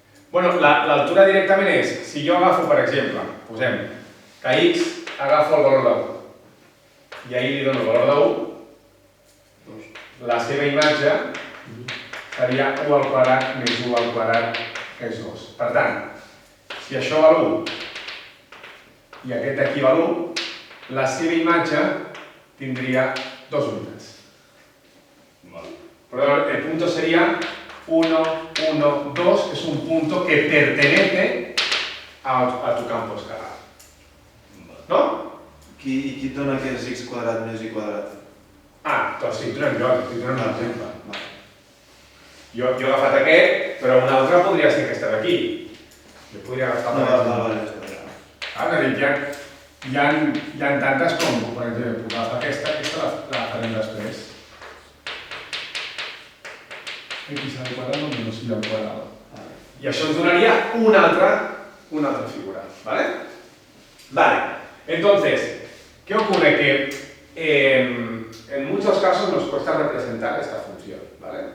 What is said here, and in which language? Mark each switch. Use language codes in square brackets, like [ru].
[ca] Bueno, l'altura directament és, si jo agafo, per exemple, posem que x agafo el valor de 1 i a y li dono el valor de 1, la seva imatge seria 1 al quadrat més 1 al quadrat és 2. Per tant, si això val 1 i aquest d'aquí val 1, la seva imatge tindria 2 unitats. [es] Pero el punto sería 1, 1, 2 es un punto que pertenece a tu campo escalar. No? [ca] Qui et dona que és x quadrat més y quadrat? Ah, doncs estic donant jo, estic donant un exemple. Vale. Jo he agafat aquest, però una altra podria ser aquesta d'aquí. Jo podria agafar No, aquesta. vale. Hi ha tantes com, per exemple, puc agafar aquesta la farem després. [es] X al quadrado menos y al cuadrado. Y eso nos daría una otra figura, ¿vale? Vale, entonces, ¿qué ocurre? Que en muchos casos nos cuesta representar esta función, ¿vale?